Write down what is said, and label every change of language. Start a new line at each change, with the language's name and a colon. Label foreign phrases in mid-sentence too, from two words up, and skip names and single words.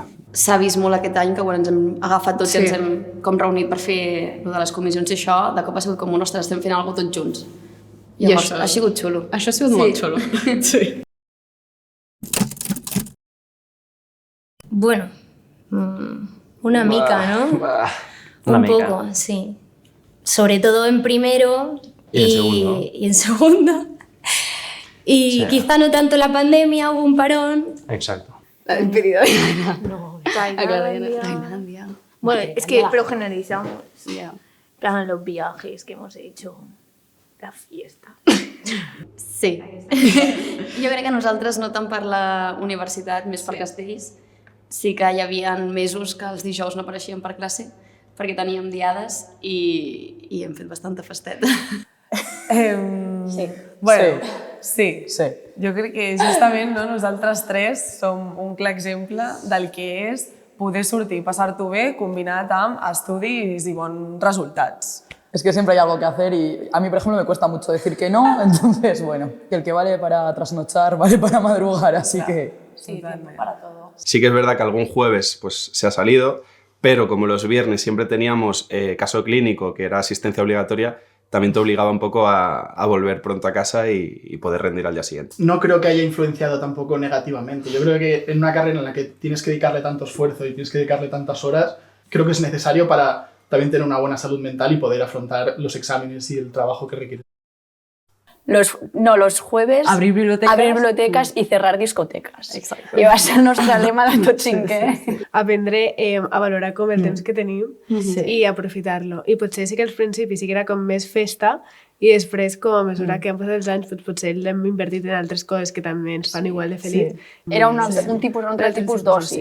Catalan: S'ha vist molt aquest any que quan ens hem agafat tots i ens hem com reunit per fer de les comissions i això, de cop ha sigut com, ostres, estem fent alguna cosa tots junts. I Llavors, això ha sigut xulo. Això ha sigut molt xulo. Sí. Bueno, una mica, ¿no? Una Un mica.
Spanish: poco, sí. Sobre todo en primero Y en segundo. y en segundo. Y Sí. quizá no tanto la pandemia, hubo un parón. Exacto. La despedida. No, Tailandia. Bueno, es que Tailandia. pero generalizamos. Ya. Plan, los viajes que hemos hecho, la fiesta. Sí.
Catalan: Jo crec que nosaltres, no tant per la universitat, més per castells, sí que hi havia mesos que els dijous no apareixíem per classe perquè teníem diades i hem fet bastanta festeta. Sí. Bueno, sí. Jo crec que justament nosaltres tres som un clar exemple del que és poder sortir i passar-t'ho bé combinat amb estudis i bons resultats.
Spanish: Es que siempre hay algo que hacer y a mí, por ejemplo, me cuesta mucho decir que no, entonces, bueno, que el que vale para trasnochar vale para madrugar, así que... Sí, tiempo para todo. Sí que es verdad que algún jueves pues, se ha salido, pero como los viernes siempre teníamos caso clínico, que era asistencia obligatoria, también te obligaba un poco a volver pronto a casa y poder rendir al día siguiente. No creo que haya influenciado tampoco negativamente. Yo creo que en una carrera en la que tienes que dedicarle tanto esfuerzo y tienes que dedicarle tantas horas, creo que es necesario para también tener una buena salud mental y poder afrontar los exámenes y el trabajo que requiere. Los jueves Abrir bibliotecas y cerrar discotecas.
Catalan: I va ser el nostre lema de tot cinquè. Aprendre a valorar com el temps que tenim i aprofitar-lo. I potser sí que als principis sí que era com més festa i després, com a mesura que han passat els anys, potser l'hem invertit en altres coses que també ens fan igual de feliç. Era un altre tipus d'oci.